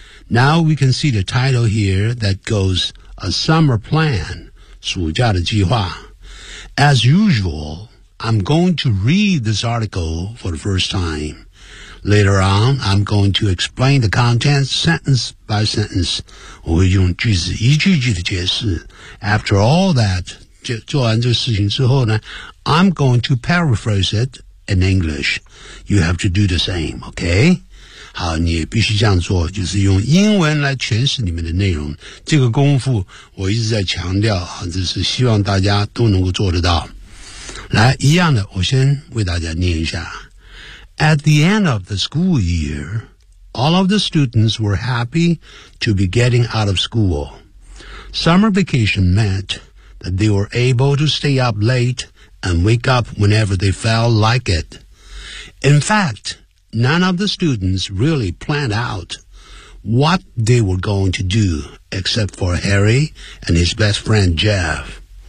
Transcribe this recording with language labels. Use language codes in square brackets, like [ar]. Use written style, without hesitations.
[en] Now we can see the title here that goes, A Summer Plan, [zh] 暑假的计划. [en] As usual,I'm going to read this article for the first time. Later on, I'm going to explain the contents sentence by sentence. [zh] 我会用句子一句句的解释。 [en] After all that, [zh] 做完这个事情之后呢 [en] I'm going to paraphrase it in English. You have to do the same, okay? [zh] 好，你也必须这样做，就是用英文来诠释里面的内容。这个功夫我一直在强调，就是希望大家都能够做得到。来，一样的，我先为大家念一下。 [en] At the end of the school year, all of the students were happy to be getting out of school. Summer vacation meant that they were able to stay up late and wake up whenever they felt like it. In fact, none of the students really planned out what they were going to do except for Harry and his best friend Jeff.